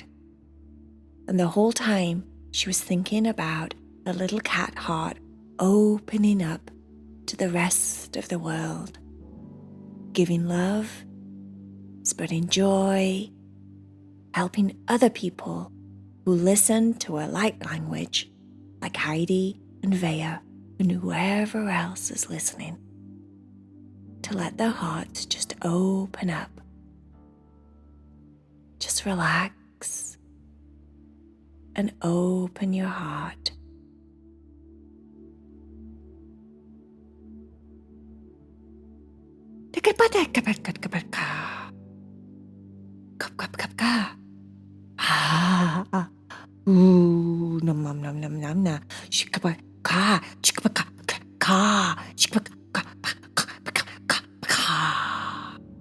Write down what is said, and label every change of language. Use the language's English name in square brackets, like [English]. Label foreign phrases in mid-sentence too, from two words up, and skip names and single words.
[English] And the whole time she was thinking about the little cat heart opening up to the rest of the world, giving love, spreading joy, helping other people who listen to her light language, like Heidi and Vaya and whoever else is listening, to let their hearts just open up. Just relax and open your heart. Ooh, nom nom nom nom nom nom. Shikaba ka, shikaba ka ka, shikaba ka ka.